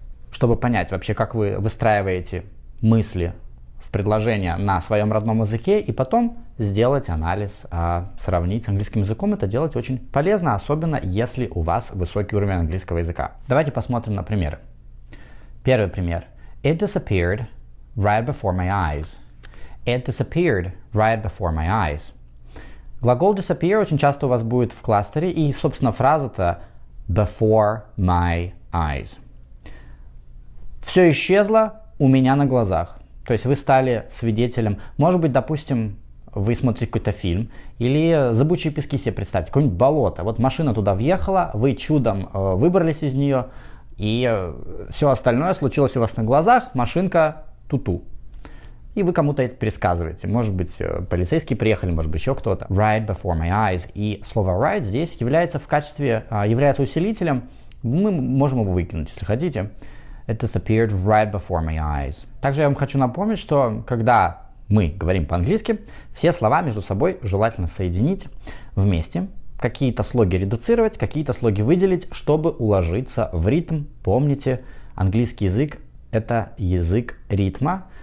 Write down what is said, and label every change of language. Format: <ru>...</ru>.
<ru>Чтобы понять вообще, как вы выстраиваете мысли в предложения на своем родном языке и потом сделать анализ, сравнить с английским языком. Это делать очень полезно, особенно если у вас высокий уровень английского языка. Давайте посмотрим на примеры. Первый пример.</ru> <en>It disappeared right before my eyes. It disappeared right before my eyes.</en> <ru>Глагол disappear очень часто у вас будет в кластере, и, собственно, фраза-то</ru> <en>before my eyes.</en> <ru>Все исчезло у меня на глазах. То есть вы стали свидетелем, может быть, допустим, вы смотрите какой-то фильм, или «Зыбучие пески» себе представьте, какое-нибудь болото. Вот машина туда въехала, вы чудом выбрались из нее, и все остальное случилось у вас на глазах, машинка ту-ту. И вы кому-то это пересказываете. Может быть, полицейские приехали, может быть, еще кто-то.</ru> <en>Right before my eyes.</en> <ru>И слово right здесь является усилителем. Мы можем его выкинуть, если хотите.</ru> <en>It disappeared right before my eyes.</en> <ru>Также я вам хочу напомнить, что когда мы говорим по-английски, все слова между собой желательно соединить вместе, какие-то слоги редуцировать, какие-то слоги выделить, чтобы уложиться в ритм. Помните, английский язык — это язык ритма.</ru>